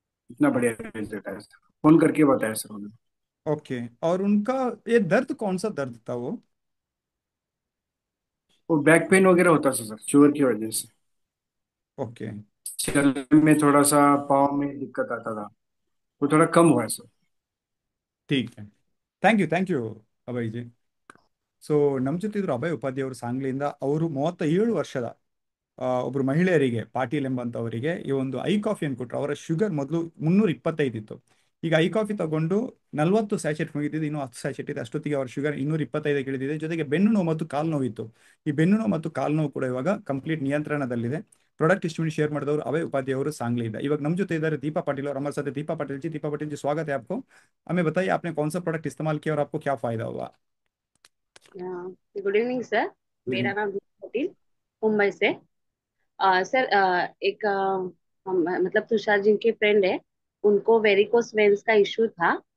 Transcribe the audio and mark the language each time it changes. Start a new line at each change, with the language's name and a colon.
Hindi: इतना बढ़िया रिजल्ट है सर। फोन करके बताया सर उन्होंने। ओके, और उनका ये दर्द कौन सा दर्द था वो? वो बैक पेन वगैरह होता था सर, शुगर की वजह से। ओके। चलने में थोड़ा सा, पाँव में दिक्कत आता था, वो थोड़ा कम हुआ है सर। ठीक है,
Kannada: thank you Abhay G. So ನಮ್ಮ ಜೊತೆ ಇದ್ರು ಅಭಯ್ ಉಪಾಧ್ಯಾಯ ಅವರು ಸಾಂಗ್ಲಿಯಿಂದ. ಅವರು 37 ವರ್ಷದ ಒಬ್ರು ಮಹಿಳೆಯರಿಗೆ ಪಾಟೀಲ್ ಎಂಬಂತವರಿಗೆ ಈ ಒಂದು ಐ ಕಾಫಿಯನ್ನು ಕೊಟ್ಟರು. ಅವರ ಶುಗರ್ ಮೊದಲು 325 ಇತ್ತು, ಈಗ ಐ ಕಾಫಿ ತಗೊಂಡು 40 ಸ್ಯಾಚೆಟ್ ಮುಗಿದಿದ್ದು, ಇನ್ನೂ 10 ಸ್ಯಾಚೆಟ್ ಇದೆ. ಅಷ್ಟೊತ್ತಿಗೆ ಅವ್ರ ಶುಗರ್ 225 ಇಳಿದಿದೆ. ಜೊತೆಗೆ ಬೆನ್ನು ನೋವು ಮತ್ತು ಕಾಲು ನೋವು ಇತ್ತು. ಈ ಬೆನ್ನು ನೋವು ಮತ್ತು ಕಾಲು ನೋವು ಕೂಡ ಇವಾಗ ಕಂಪ್ಲೀಟ್ ನಿಯಂತ್ರಣದಲ್ಲಿದೆ. ಪ್ರಾಡಕ್ಟ್ टेस्टिमोनी शेयर ಮಾಡಿದವರು अभय उपाध्याय ಅವರು सांगली ಇದೆ. ಇವಾಗ ನಮ್ಮ ಜೊತೆ ಇದ್ದಾರೆ दीपा पाटिल
Hindi: और हमारे साथ है
Kannada: दीपा पाटिल जी।
Hindi: दीपा पाटिल जी, स्वागत है आपको। हमें बताइए आपने कौन सा प्रोडक्ट इस्तेमाल किया और आपको क्या फायदा हुआ।
English: Good evening sir. Good
Hindi: मेरा
English: Evening.
Hindi: नाम दीपा पाटिल, मुंबई से। सर, एक मतलब तुषार जी के फ्रेंड है, उनको वेरिकोस वेन्स का इश्यू था।